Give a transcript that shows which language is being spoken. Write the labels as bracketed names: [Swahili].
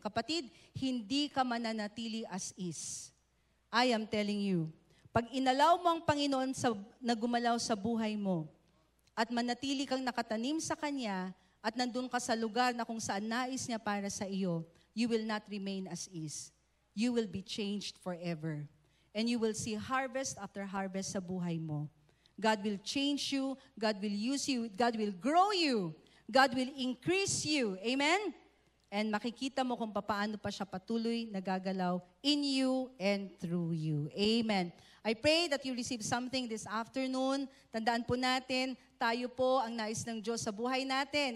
[Filipino] Kapatid, hindi ka mananatili as is. [English] I am telling you, [Filipino] pag inalaw mo ang Panginoon na gumalaw sa buhay mo, at manatili kang nakatanim sa Kanya, at nandun ka sa lugar na kung saan nais niya para sa iyo, [English] you will not remain as is. You will be changed forever. And you will see harvest after harvest [Filipino] sa buhay mo. [English] God will change you, God will use you, God will grow you, God will increase you. Amen? [Filipino] And makikita mo kung paano pa siya patuloy nagagalaw [English] in you and through you. [Filipino] Amen. [English] I pray that you receive something this afternoon. [Filipino] Tandaan po natin, tayo po ang nais ng Diyos sa buhay natin.